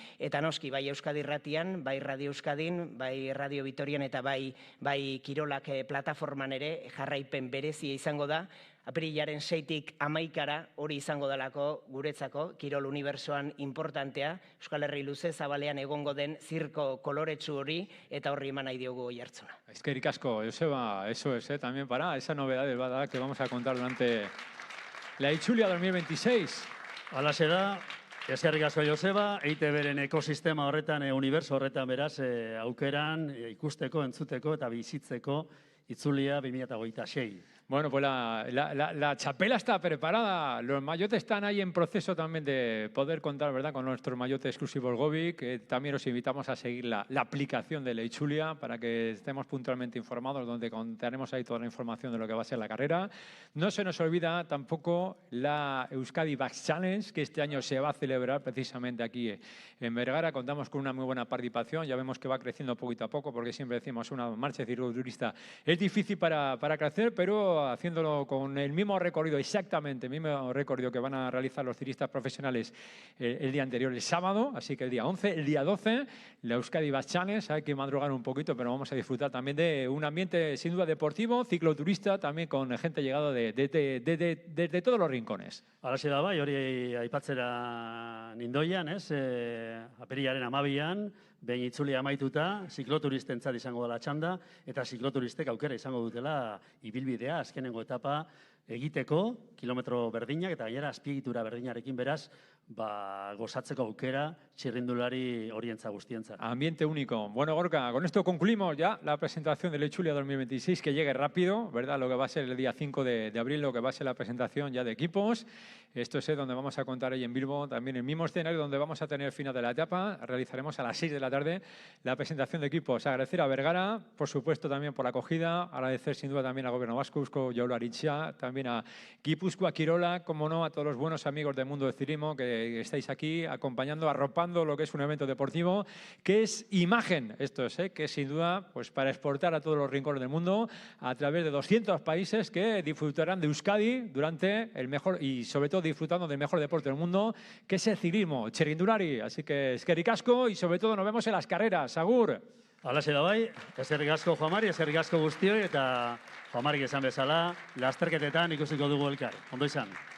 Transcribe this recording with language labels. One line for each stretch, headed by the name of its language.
Basque: eta noski bai Euskadi Irratian, bai Radio Euskadin, bai Radio Vitorian eta bai Kirolak plataforman ere jarraipen berezia izango da, apirilaren 6tik 11 hori izango dalako guretzako, Kirol Unibertsoan importantea, Euskal Herri luze zabalean egongo den zirko koloretsu hori, eta horri eman nahi diogu jartzuna. Eskerrik asko,
Spanish: Joseba, eso es, también para esa novedad que vamos a contar durante la Itzulia 2026.
Basque: Halaxe da, eskerrik asko Joseba, EITB-ren ekosistema horretan, uniberso horretan beraz, aukeran ikusteko, entzuteko eta bizitzeko Itzulia 2026.
Spanish: Bueno, pues la chapela está preparada. Los mayotes están ahí en proceso también de poder contar, ¿verdad?, con nuestros mayotes exclusivos Gobi, que también os invitamos a seguir la aplicación de la Itzulia para que estemos puntualmente informados, donde contaremos ahí toda la información de lo que va a ser la carrera. No se nos olvida tampoco la Euskadi Back Challenge, que este año se va a celebrar precisamente aquí en Vergara. Contamos con una muy buena participación. Ya vemos que va creciendo poquito a poco, porque siempre decimos una marcha de cicloturista es difícil para crecer, pero haciéndolo con el mismo recorrido, exactamente el mismo recorrido que van a realizar los ciclistas profesionales el día anterior, el sábado, así que el día 11, el día 12, la Euskadi Back Challenge. Hay que madrugar un poquito, pero vamos a disfrutar también de un ambiente sin duda deportivo, cicloturista, también con gente llegada de todos los rincones.
Basque: Halaxe da bai, hori aipatzera nindoian, apirilaren 12an, behin Itzulia amaituta, zikloturistentzat izango dela txanda, eta zikloturistek aukera izango dutela ibilbidea, azkenengo etapa egiteko, kilometro berdinak, eta gainera azpiegitura berdinarekin beraz, gozatzeko aukera txirrindulari horientza guztientzat.
Spanish: Ambiente único. Bueno, Gorka, con esto concluimos ya la presentación de la Itzulia 2026, que llegue rápido, ¿verdad? Lo que va a ser el día 5 de abril, lo que va a ser la presentación ya de equipos. Esto es donde vamos a contar ahí en Bilbo, también el mismo escenario donde vamos a tener el final de la etapa. Realizaremos a las 6 de la tarde la presentación de equipos. Agradecer a Vergara, por supuesto, también por la acogida. Agradecer sin duda también al Gobierno Vasco, Eusko Jaurlaritza, también a Gipuzkoa Kirola, como no, a todos los buenos amigos del mundo del ciclismo que estáis aquí acompañando, arropando lo que es un evento deportivo, que es imagen, esto es, que sin duda, pues para exportar a todos los rincones del mundo a través de 200 países que disfrutarán de Euskadi durante el mejor y sobre todo disfrutando del mejor deporte del mundo, que es el ciclismo, txirrindulari. Así que
Basque: eskerrik asko
Spanish: y sobre todo nos vemos en las carreras.
Basque: Agur! Halaxe da bai, eskerrik asko Juan Mari, eskerrik asko guztioi, eta Juan Marik esan bezala, lasterketetan ikusiko dugu elkar. Ondo izan.